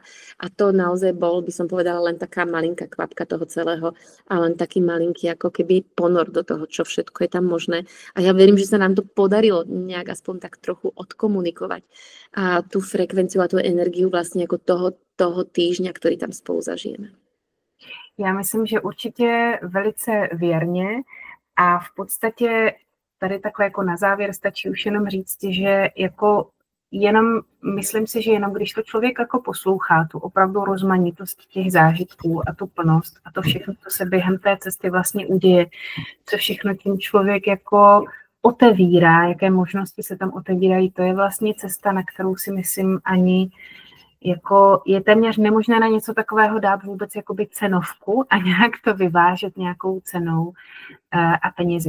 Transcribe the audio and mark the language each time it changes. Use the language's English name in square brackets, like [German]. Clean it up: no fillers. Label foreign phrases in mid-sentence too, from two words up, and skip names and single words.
[Slovak] A to naozaj bol, by som povedala, len taká malinká kvapka toho celého a len taký malinký ako keby ponor do toho, čo všetko je tam možné. A ja verím, že sa nám to podarilo nejak aspoň tak trochu odkomunikovať a tú frekvenciu a tú energiu vlastne ako toho týždňa, ktorý tam spolu zažijeme. [Czech] Já myslím, že určitě velice věrně a v podstatě tady takhle jako na závěr stačí už jenom říct, že jako myslím si, že jenom když to člověk jako poslouchá, tu opravdu rozmanitost těch zážitků a tu plnost a to všechno, co se během té cesty vlastně uděje, co všechno tím člověk jako otevírá, jaké možnosti se tam otevírají, to je vlastně cesta, na kterou si myslím ani jako je téměř nemožné na něco takového dát vůbec jakoby cenovku a nějak to vyvážet nějakou cenou a penězi.